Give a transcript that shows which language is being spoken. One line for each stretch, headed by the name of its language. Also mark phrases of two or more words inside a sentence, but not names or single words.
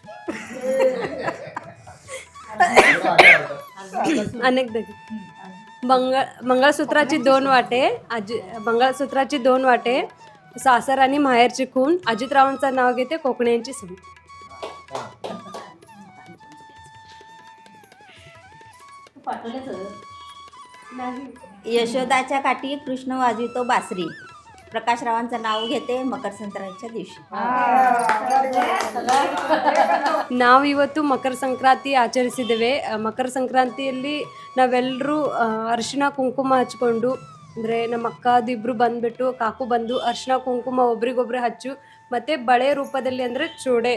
Marathi: अनेक मंगळसूत्राची दोन वाटे सासर आणि माहेरची खून अजितरावांचं नाव घेते कोकण्यांची सून. यशोदाच्या काठी कृष्ण वाजवितो बासरी. प्रकाशरावांचं नाव घेते मकर संक्रांतीच्या दिवशी.
Kannada: ನಾವು ಇವತ್ತು ಮಕರ ಸಂಕ್ರಾಂತಿ ಆಚರಿಸಿದ್ದೇವೆ. ಮಕರ ಸಂಕ್ರಾಂತಿಯಲ್ಲಿ ನಾವೆಲ್ಲರೂ ಅರಿಶಿನ ಕುಂಕುಮ ಹಚ್ಕೊಂಡು, ಅಂದರೆ ನಮ್ಮ ಅಕ್ಕದಿಬ್ಬರು ಬಂದುಬಿಟ್ಟು ಕಾಕು ಬಂದು ಅರಿಶಿನ ಕುಂಕುಮ ಒಬ್ರಿಗೊಬ್ರು ಹಚ್ಚು, ಮತ್ತು ಬಳೆ ರೂಪದಲ್ಲಿ ಅಂದರೆ ಚೂಡೆ.